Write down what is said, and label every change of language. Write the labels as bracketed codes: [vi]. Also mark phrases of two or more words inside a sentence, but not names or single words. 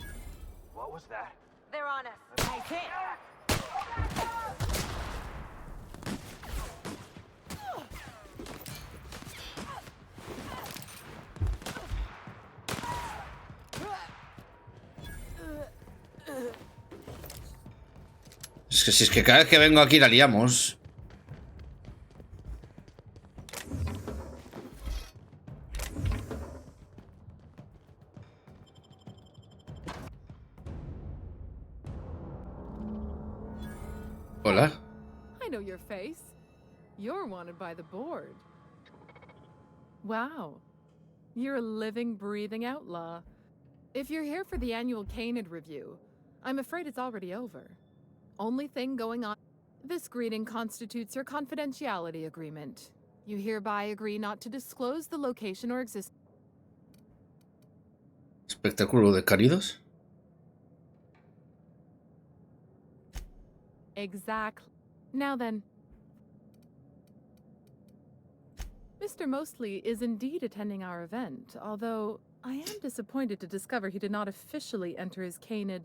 [es] Es que si es que cada vez que vengo aquí la liamos. Hola. [en] I know your face. You're wanted by the board. Wow. You're a living, breathing outlaw. If you're here for the annual Canid review, I'm afraid it's already over. Only thing going on. This greeting constitutes your confidentiality agreement. You hereby agree not to disclose the location or existence. [es] Espectáculo de cánidos. [en] Exactly. Now then, Mr. Mostly is indeed attending our event, although I am disappointed to discover he did not officially enter his Canid.